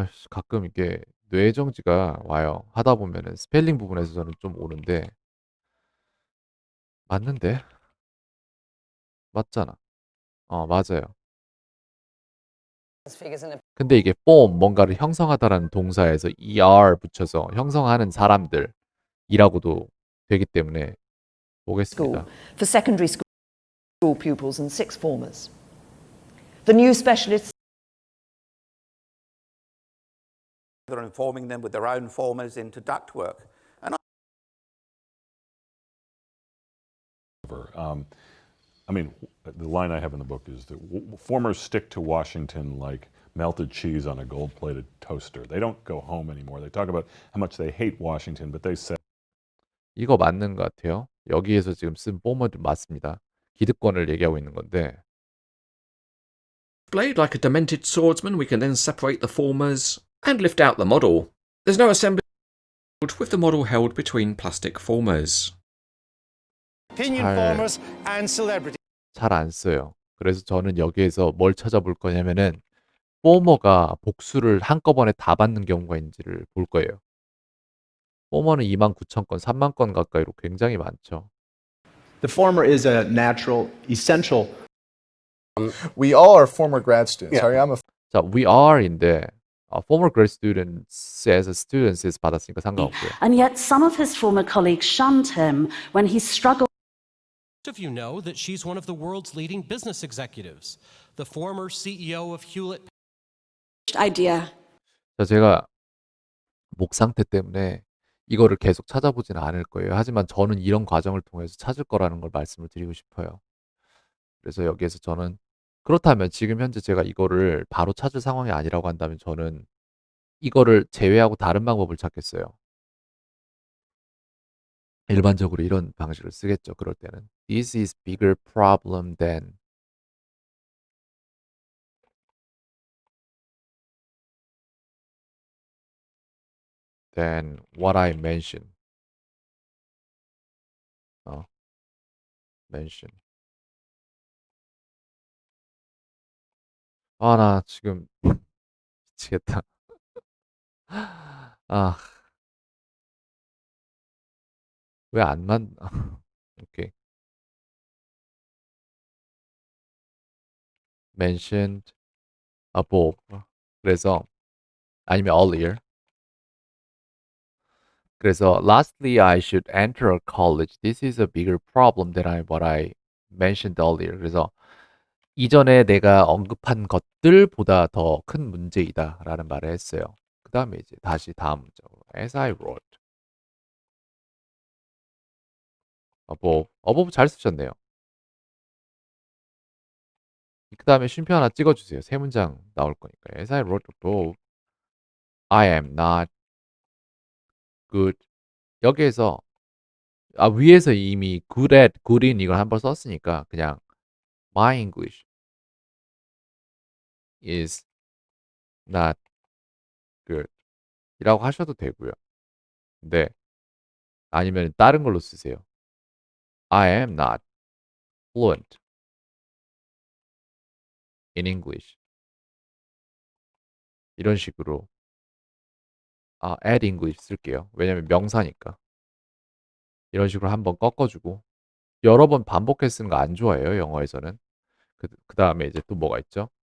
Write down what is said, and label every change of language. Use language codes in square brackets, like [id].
[ko] 가끔 이게 뇌정지가 와요. 하다 보면은 스펠링 부분에서 저는 좀 오는데 맞는데? 맞잖아. 맞아요. 근데 이게 form 뭔가를 형성하다라는 동사에서 er 붙여서 형성하는 사람들이라고도 되기 때문에 보겠습니다. [en] For secondary school pupils and sixth formers. The new specialists and forming them with their own formers into ductwork. I mean, the line I have in the book is that formers stick to Washington like melted cheese on a gold-plated toaster. They don't go home anymore. They talk about how much they hate Washington, but they say [ko] 이거 맞는 것 같아요. 여기에서 지금 쓴 former도 맞습니다. 기득권을 얘기하고 있는 건데 [en] Blade like a demented swordsman, we can then separate the formers and lift out the model. There's no assembly with the model held between plastic formers. Opinion formers and celebrity. [ko] 잘 안 써요. 그래서 저는 여기에서 뭘 찾아볼 거냐면은 포머가 복수를 한꺼번에 다 받는 경우가 있는지를 볼 거예요. 포머는 29,000건, 3만 건 가까이로 굉장히 많죠. [en] The former is a natural, essential. We all are former grad students. Harry, I'm a 자, we are인데 former grad students as students [ko] 받았으니까 상관없고요. [en] And yet some of his former colleagues shunned him when he struggled. Most of you know that she's one of the world's leading business executives, the former CEO of Hewlett. Idea. [ko] 자, 제가 목 상태 때문에 이거를 계속 찾아보지는 않을 거예요. 하지만 저는 이런 과정을 통해서 찾을 거라는 걸 말씀을 드리고 싶어요. 그래서 여기에서 저는 그렇다면 지금 현재 제가 이거를 바로 찾을 상황이 아니라고 한다면 저는 이거를 제외하고 다른 방법을 찾겠어요. 일반적으로 이런 방식을 쓰겠죠. 그럴 때는 [en] This is bigger problem than what I mentioned. mention. [ko] 아, 나 지금 미치겠다. 아, 왜 안 오케이. [en] mentioned above. [ko] 그래서 아니면 earlier. [en] 그래서 lastly, I should enter a college. This is a bigger problem than what I mentioned earlier. [ko] 그래서 이전에 내가 언급한 것들보다 더 큰 문제이다라는 말을 했어요. 그 다음에 이제 다시 다음 문장으로 [en] as I wrote. [ko] above 잘 쓰셨네요. 그 다음에 쉼표 하나 찍어주세요. 세 문장 나올 거니까. [en] As I wrote above, I am not good. [ko] 여기에서 위에서 이미 good at, good in 이걸 한번 썼으니까 그냥 [en] my English is not good [ko] 이라고 하셔도 되고요. 근데 아니면 다른 걸로 쓰세요. [en] I am not fluent in English. [ko] 이런 식으로 add English 쓸게요. 왜냐면 명사니까. 이런 식으로 한번 꺾어주고 여러 번 반복해서 쓰는 거 안 좋아해요. 영어에서는. 그 다음에 이제 또 뭐가 있죠?